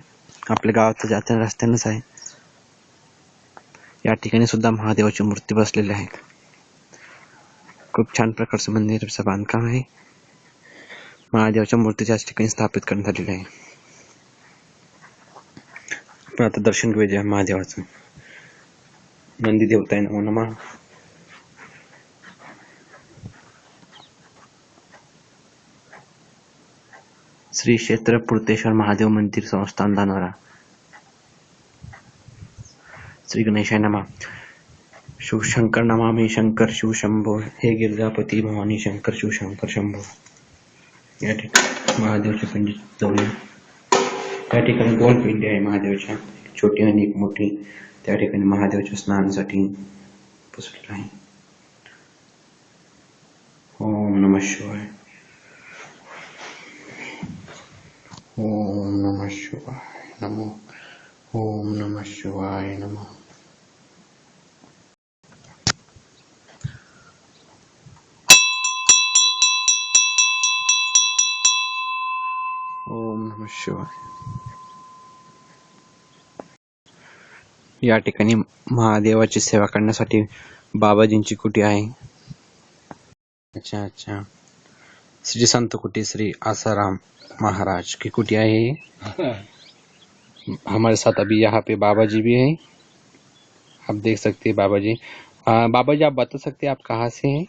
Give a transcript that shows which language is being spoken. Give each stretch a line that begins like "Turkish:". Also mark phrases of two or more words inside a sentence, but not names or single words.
Marathi: आपल्या गावात जात्या रस्त्यानंच आहे. या ठिकाणी सुद्धा महादेवाची मूर्ती बसलेली आहे. खूप छान प्रकारचं मंदिराचं बांधकाम आहे. महादेवाच्या मूर्तीच्या ठिकाणी स्थापित करण्यात आलेली आहे. आपण आता दर्शन घेऊया महादेवाचं.
Sanskrit: नंदी देवताय नमो नमः. श्री क्षेत्र पूर्णेश्वर महादेव मंदिर संस्थान धानोरा. श्री गणेशाय नमः. शिव शंकर नमामि शंकर शिव शंभो. हे गिरजापती भवानी शंकर शिव शंकर शंभो.
Marathi: या ठिकाणी महादेवच्या पिंडीत जाऊया. त्या ठिकाणी दोन पिंडी आहे महादेवाच्या, एक छोटी आणि एक मोठी. त्या ठिकाणी महादेवाच्या स्नानासाठी बसलेलं आहे.
Sanskrit: ओम नमः शिवाय. ओम नमः शिवाय नमो. ओम नमः शिवाय नमः. ओम नमः शिवाय.
Marathi: या ठिकाणी महादेवाची सेवा करण्यासाठी बाबाजींची कुटी आहे.
Hindi: अच्छा. श्री संत कुटी श्री आसाराम महाराज की कुटी है. हमारे साथ अभी यहाँ पे बाबा जी भी हैं. आप देख सकते हैं बाबा जी. बाबा जी आप बता सकते हैं आप कहाँ से हैं.